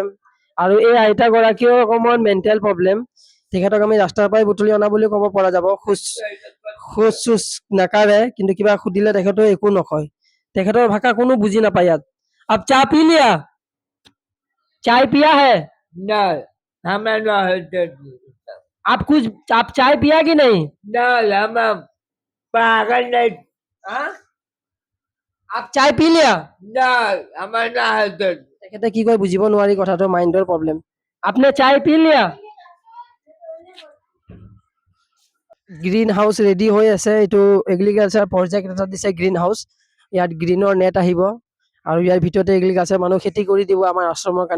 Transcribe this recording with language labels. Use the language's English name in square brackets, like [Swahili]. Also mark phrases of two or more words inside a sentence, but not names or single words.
[Assamese] আৰু এই আইতা গৰাকীও অকণমান [English] mental problem. [Assamese] তেখেতক আমি ৰাস্তাৰ পৰাই বুটলি অনা বুলি ক'ব পৰা যাব। খোজ চোজ নাকাঢ়ে, কিন্তু কিবা সুধিলে তেখেতেও একো নকয়। তেখেতৰ ভাষা কোনো বুজি নাপায় ইয়াত। [Hindi] अब चाय पी लिया? চাय पिया है? नहीं, हमें नहीं। आप चाय पिया कि नहीं? नहीं, हमें पागल नहीं। आप चाय पी लिया? नहीं, हमें नहीं। [Assamese] তেখেতে কি কয় বুজিব নোৱাৰি কথাটো, মাইণ্ডৰ প্ৰব্লেম। [Hindi] आपने चाय पी लिया? [English] green house [Assamese] ৰেডি হৈ আছে। এইটো [English] agriculture project [Assamese] এটা দিছে, [English] green house. [Assamese] ইয়াত গ্ৰীণৰ নেট আহিব, আৰু ইয়াৰ ভিতৰতে এগ্ৰিকালচাৰ মানুহ খেতি কৰি দিব আমাৰ আশ্ৰমৰ কাৰণে।